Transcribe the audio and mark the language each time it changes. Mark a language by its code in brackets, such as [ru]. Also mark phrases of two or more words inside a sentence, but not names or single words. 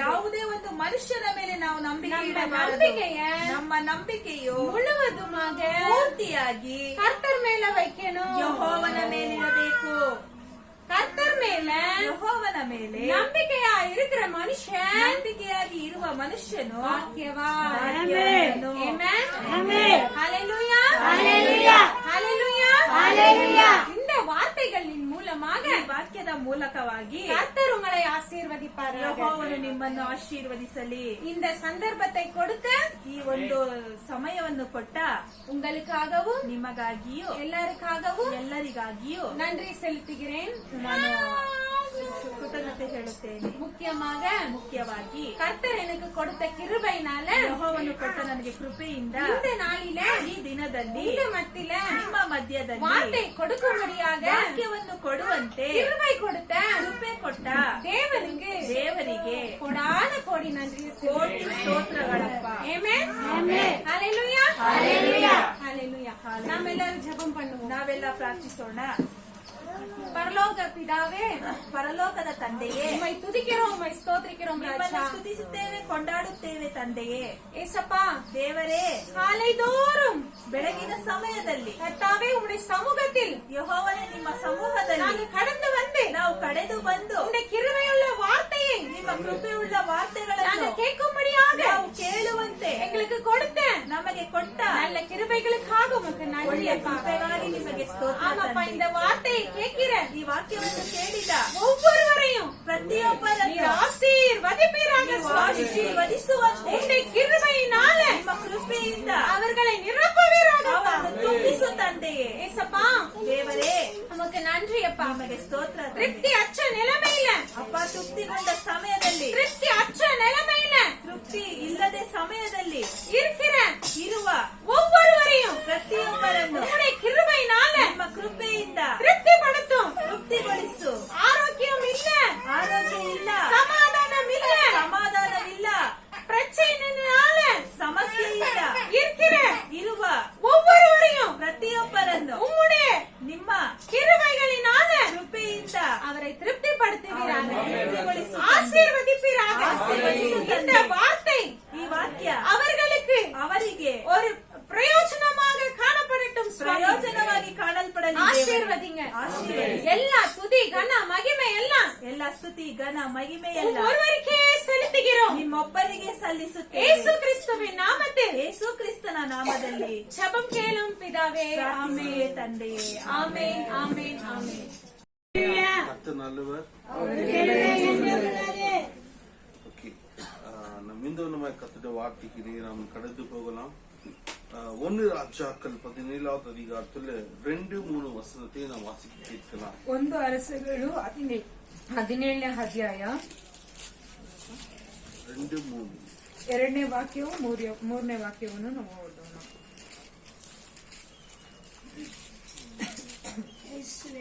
[kn] ಯಾವುದೇ ಒಂದು ಮನುಷ್ಯನ ಮೇಲೆ ನಾವು ನಂಬಿಕೆ ನಮ್ಮ ಇಡಬಾರದು. ನಂಬಿಕೆಯ ನಮ್ಮ ನಂಬಿಕೆಯು [ta] முழுவதுமாக [kn] ಪೂರ್ತಿಯಾಗಿ [ta] கர்த்தர் மேல வைக்கணும். [kn] ಯೆಹೋವನ ಮೇಲಿರಬೇಕು. [ta] கர்த்தர் மேல [kn] ಯೆಹೋವನ ಮೇಲೆ [ta] நம்பிக்கையா இருக்கிற மனுஷன் [kn] ನಂಬಿಕೆಯಾಗಿ ಇರುವ ಮನುಷ್ಯನು [ta] பாக்கியவான். [kn] ಭಾಗ್ಯವಂತನು. [ta] Amen. ஆமென். Hallelujah. Hallelujah. Hallelujah. Hallelujah. இந்த வார்த்தைகளின் மூலமாக [kn] ಈ ವಾಕ್ಯದ ಮೂಲಕವಾಗಿ [ta] கர்த்தர் உங்களை ஆசீர்வதிப்பாராக. [kn] ಯೆಹೋವನು ನಿಮ್ಮನ್ನು ಆಶೀರ್ವದಿಸಲಿ. [ta] இந்த சந்தர்ப்பத்தை கொடுத்த [kn] ಈ ಒಂದು ಸಮಯವನ್ನು ಕೊಟ್ಟ [ta] உங்களுக்காகவும் [kn] ನಿಮಗಾಗಿಯೂ [ta] எல்லாருக்காகவும் [kn] ಎಲ್ಲರಿಗಾಗಿಯೂ [ta] நன்றி செலுத்துகிறேன். [kn] ನಾನು ಕೃತಜ್ಞತೆ ಹೇಳುತ್ತೇನೆ. ಮುಖ್ಯವಾಗಿ [ta] கர்த்தர் எனக்கு கொடுத்த கிருபையினால [kn] ಯೆಹೋವನು ಕೊಟ್ಟ ನನಗೆ ಕೃಪೆಯಿಂದ [ta] இந்த நாளில [kn] ಈ ದಿನದಲ್ಲಿ [ta] இந்த மத்தியில [kn] ನಿಮ್ಮ ಮಧ್ಯದಲ್ಲಿ [ta] வார்த்தை கொடுக்கும்படியாக [kn] ವಾಕ್ಯವನ್ನು ಕೊಡುವಂತೆ [ta] கிருபை கொடுத்த [kn] ಕೃಪೆ ಕೊಟ್ಟ [ta] தேவனுக்கு ಕೋடாನ கோடி நன்றி [kn] ಕೋಟಿ ಸ್ತೋತ್ರಗಳಪ್ಪ. [ta] Amen. Amen. Hallelujah. Hallelujah. Hallelujah. நாம எல்லாரும் ஜெபம் பண்ணுவோம். [kn] ನಾವೆಲ್ಲ ಪ್ರಾರ್ಥಿಸೋಣ. [ta] பரலோக பிதாவே, [kn] ಪರಲೋಕದ ತಂದೆಯೇ, [ta] உம்மை துதிக்கிறோம், உம்மை ஸ்தோத்திரிக்கிறோம் [kn] ನಿಮ್ಮನ್ನು [ta] ராஜா. [kn] ಸ್ತುತಿಸುತ್ತೇವೆ, ಕೊಂಡಾಡುತ್ತೇವೆ ತಂದೆಯೇ. [ta] ஏசப்பா, [kn] ದೇವರೇ, [ta] காலைதோறும் [kn] ಬೆಳಗಿನ ಸಮಯದಲ್ಲಿ [ta] கர்த்தாவே உம்முடைய சமூகத்தில் [kn] ಯೆಹೋವನೇ ನಿಮ್ಮ ಸಮೂಹದಲ್ಲಿ [ta] நாங்கள் கடந்து வந்து [kn] ನಾವು ಕಡೆದು ಬಂದು [ta] உம்முடைய கிருபையுள்ள வார்த்தையை [kn] ನಿಮ್ಮ ಕೃಪೆಯುಳ್ಳ ವಾರ್ತೆಗಳನ್ನು [ta] நாங்கள் கேட்கும்படியாக [kn] ನಾವು ಕೇಳುವಂತೆ [ta] எங்களுக்கு கொடுத்த [kn] ನಮಗೆ ಕೊಟ್ಟ [ta] நல்ல கிருபைகளுக்காக உமக்கு நன்றி [kn] ಒಳ್ಳೆಯ [ta] அப்பா. [kn] ಕೃಪೆಗಾಗಿ ನಿಮಗೆ ಸ್ತೋತ್ರ [ta] ஆமாப்பா, [kn] ತಂದೆ. [ta] இந்த வார்த்தையை கேட்கிற [kn] ಈ ವಾಕ್ಯವನ್ನು ಕೇಳಿದ [ta] ஒவ்வொருவரையும் [kn] ಪ್ರತಿಯೊಬ್ಬರನ್ನು [ta] நீர் ஆசீர்வதிப்பீராக [kn] ನೀವು [ta] சுவாமி. [kn] ಆಶೀರ್ವದಿಸುವಂತೆ [ta] உம்முடைய கிருபையினால [kn] ನಿಮ್ಮ ಕೃಪೆಯಿಂದ [ta] அவர்களை நிரப்புவீராக அப்பா. [kn] ಅವರನ್ನು ತುಂಬಿಸು ತಂದೆಯೇ. [ta] ஏசப்பா, [kn] ದೇವರೇ, [ta] நமக்கு நன்றி அப்பா. [kn] ನಿಮಗೆ ಸ್ತೋತ್ರ ತಂದೆ. [ta] திருப்தி அற்ற நிலைமையில [kn] ಅಪ್ಪ, ತೃಪ್ತಿಗೊಂಡ ಸಮಯದಲ್ಲಿ [ta] திருப்தி அற்ற நிலைமையில [kn] ತೃಪ್ತಿ ಇಲ್ಲದೆ ಸಮಯದಲ್ಲಿ [ta] இருக்கிற [kn] ಇರುವ [ta] ஒவ்வொருவரையும் [kn] ಪ್ರತಿಯೊಬ್ಬರನ್ನು [ta] உம்முடைய கிருபையினால [kn] ನಿಮ್ಮ ಕೃಪೆಯಿಂದ [ta] திருப்திப்படுத்தும். [kn] ತೃಪ್ತಿಗೊಳಿಸು. [ta] ஆரோக்கியம் இல்ல, [kn] ಆರೋಗ್ಯ ಇಲ್ಲ, [ta] சமாதானம் இல்ல, [kn] ಸಮಾಧಾನವಿಲ್ಲ, [ta] பிரச்சனைனால [kn] ಸಮಸ್ಯೆಯಿಂದ [ta] இருக்கிற [kn] ಇರುವ [ta] ஒவ்வொருவரையும் [kn] ಪ್ರತಿಯೊಬ್ಬರನ್ನು [ta] உம்முடைய [kn] ನಿಮ್ಮ [ta] கிருபைகளினால [kn] ಕೃಪೆಯಿಂದ [ta] அவரை திருப்திப்படுத்துவீராக, [kn] ತೃಪ್ತಿಗೊಳಿಸು. [ta] ஆசீர்வதிப்பீராக. [kn] ஆசீர்வதிசு [ta] இந்த தந்தை. வார்த்தை [kn] ಈ ವಾಕ್ಯ [ta] அவர்களுக்கு [kn] ಅವರಿಗೆ [ta] ஒரு பிரயோஜனமாக காணப்படட்டும் சுவாமி. [kn] ಪ್ರಯೋಜನವಾಗಿ ಕಾಣಲ್ಪಡಲಿ. ದೇವರೇ. [ta] ஆசீர்வதிங்க. [kn] ಆಶೀರ್ವದಿಸಿ. [ta] எல்லா துதி கன மகிமை எல்லாம் [kn] ಎಲ್ಲ ಸ್ತುತಿ ಘನ ಮಹಿಮೆ ಎಲ್ಲ [ta] ஒருவருக்கே செலுத்துகிறோம். [kn] ನಿಮ್ಮೊಬ್ಬರಿಗೆ ಸಲ್ಲಿಸುತ್ತೇವೆ. [ta] இயேசு கிறிஸ்துவின் நாமத்தில் [kn] ಯೇಸು ಕ್ರಿಸ್ತನ ನಾಮದಲ್ಲಿ [ta] ஜெபம் கேளும் பிதாவே. [kn] ಪ್ರಾರ್ಥಿಸುವೆ ತಂದೆಯೇ. [ta] ஆமென், ஆமென், ஆமென். கர்த்தர் நல்லவர். ஓகே, நம்ம இந்த கத்துட்ட வார்த்தைக்கு நாம் கடந்து போகலாம். 1 ராஜாக்கள் 17வது அதிகாரத்துல 2-3 வசனத்தை நாம் வாசிக்க கேட்கலாம். [kn] 1 ಅರಸಗಳು 17ನೇ ಅಧ್ಯಾಯ 2-3 2ನೇ ವಾಕ್ಯವು 3ನೇ ವಾಕ್ಯವನ್ನು ನಾವು ಓದೋಣ. [ta] இயேசுவே.